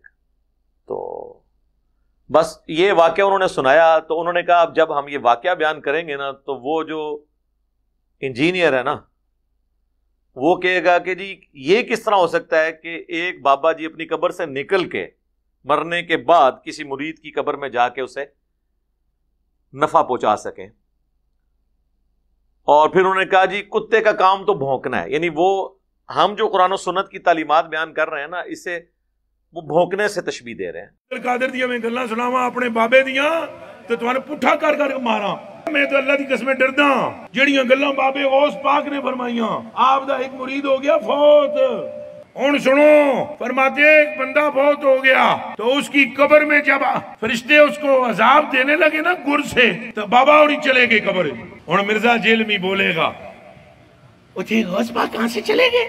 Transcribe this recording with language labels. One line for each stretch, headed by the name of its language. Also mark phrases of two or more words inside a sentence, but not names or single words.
Urdu: تو بس یہ واقعہ انہوں نے سنایا, تو انہوں نے کہا اب جب ہم یہ واقعہ بیان کریں گے نا تو وہ جو انجینئر ہے نا وہ کہے گا کہ جی یہ کس طرح ہو سکتا ہے کہ ایک بابا جی اپنی قبر سے نکل کے مرنے کے بعد کسی مرید کی قبر میں جا کے اسے نفع پہنچا سکیں. اور پھر انہوں نے کہا جی کتے کا کام تو بھونکنا ہے, یعنی وہ ہم جو قرآن و سنت کی تعلیمات بیان کر رہے ہیں نا اسے وہ بھونکنے سے تشبیہ دے رہے ہیں.
Punjabi: قادر دیا میں گلاں سناواں اپنے بابے دیاں تے توانے پٹھا کر کر ماراں. میں تو اللہ دی قسمیں ڈردا جڑیاں گلاں بابے غوث پاک نے فرمائیاں. آپ دا ایک مرید ہو گیا فوت, ہن سنو,
Urdu: فرماتے ہیں ایک بندہ فوت ہو گیا تو اس کی قبر میں جب فرشتے اس کو عذاب دینے لگے نا گر سے, تو بابا اور ہی چلے گئے قبر. ہن مرزا جیلمی بولے گا اٹھے غوث پاک کہاں سے چلے گئے؟